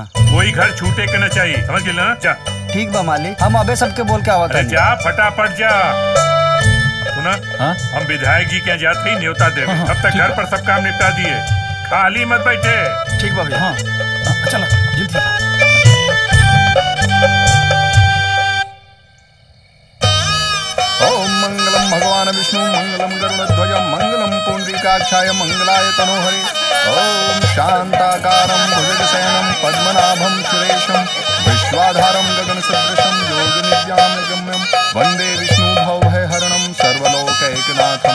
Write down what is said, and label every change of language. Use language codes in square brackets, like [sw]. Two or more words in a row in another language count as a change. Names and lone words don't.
[bho] कोई घर छूटे के न चाहिए, समझ गए ना? जा। ठीक बा मालिक, हम अबे सबके बोल के आवत हैं। जा फटाफट जा। सुना, हम विधायक जी के यहाँ जाते ही न्योता देवे। तब तक घर पर सब काम निपटा दिए, खाली मत बैठे। ठीक बा भैया। चलो जल्दी। [sa] ओम मंगलम भगवान विष्णु मंगलम गरुड़ध्वज मंगलम पुंडरीकाक्षाय मंगलाय तनोहरे। ओम शांताकारं भुजगशयनं पद्मनाभं सुरेशं विश्वाधारं गगनसदृशं योगनिद्यां गम्यं वन्दे विष्णु भवभयहरणं सर्वलोकैकनाथम्।